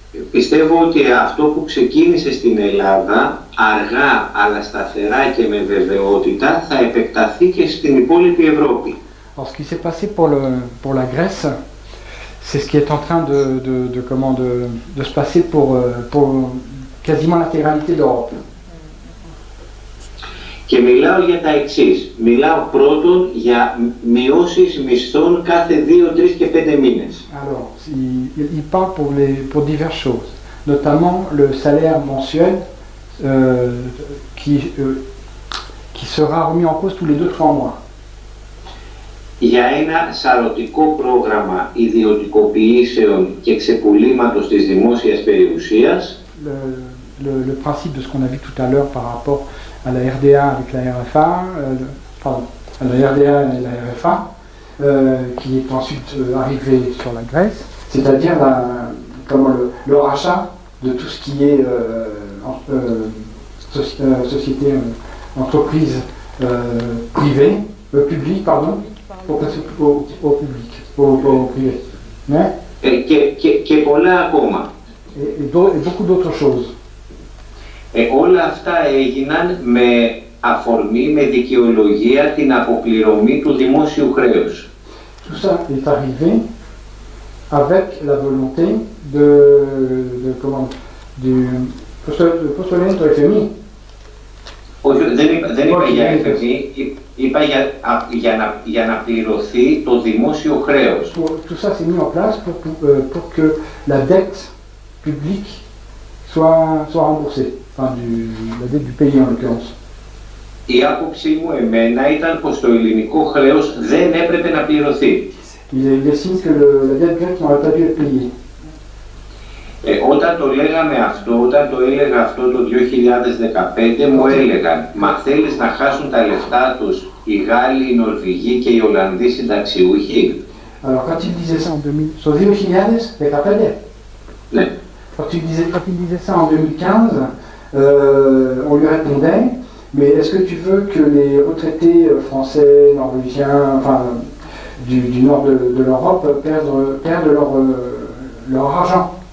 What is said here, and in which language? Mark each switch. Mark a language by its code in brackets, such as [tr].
[el] Πιστεύω ότι αυτό που ξεκίνησε στην Ελλάδα, αργά αλλά σταθερά και με βεβαιότητα, θα επεκταθεί και στην υπόλοιπη Ευρώπη. [fr] Alors, ce qui s'est passé pour la Grèce, c'est ce qui est en train de se passer pour quasiment l'intégralité de l'Europe. [el] Και μιλάω για τα εξής. Μιλάω πρώτον για μειώσεις μισθών κάθε 2, 3 και 5 μήνες. [fr] Alors, il parle pour diverses choses, notamment le salaire mensuel qui sera remis en cause tous les 2-3 mois. [el] Για ένα σαρωτικό πρόγραμμα ιδιωτικοποιήσεων και ξεπουλήματος της δημόσιας περιουσίας. [fr] Le principe de ce qu'on a vu tout à l'heure par rapport à la RDA avec la RFA, à la RDA et la RFA, qui est ensuite arrivé sur la Grèce, c'est-à-dire le rachat de tout ce qui est société, entreprise privée, publique, pardon, au public, au privé. [el] Και πολλά ακόμα. [fr] Et beaucoup d'autres choses. [el] Όλα αυτά έγιναν με αφορμή, με δικαιολογία την αποπληρωμή του δημόσιου χρέους. [fr] Tout ça est arrivé avec la volonté du postulamento FMI. [el] Όχι, δεν είπα για FMI, είπα για να πληρωθεί το δημόσιο χρέος. [fr] Tout ça s'est mis en place pour que la dette publique soit remboursée, enfin la dette du pays en l'occurrence. [el] Η άποψή μου εμένα ήταν πως το ελληνικό χρέος δεν έπρεπε να πληρωθεί. [fr] Il estime que la dette grecque n'aurait pas dû être payée. [el] Όταν το λέγαμε αυτό, όταν το έλεγα αυτό το 2015, μου έλεγαν «Μα θέλεις να χάσουν τα λεφτά τους οι Γάλλοι, οι Νορβηγοί και οι Ολλανδοί συνταξιούχοι?» [fr] Alors quand il disait ça en 2000, [el] στο 2015, ναι. [fr] Quand il disait ça en 2015, on lui répondait mais est-ce que tu veux que les retraités français, norvégiens, enfin du nord de l'Europe perdent leur argent?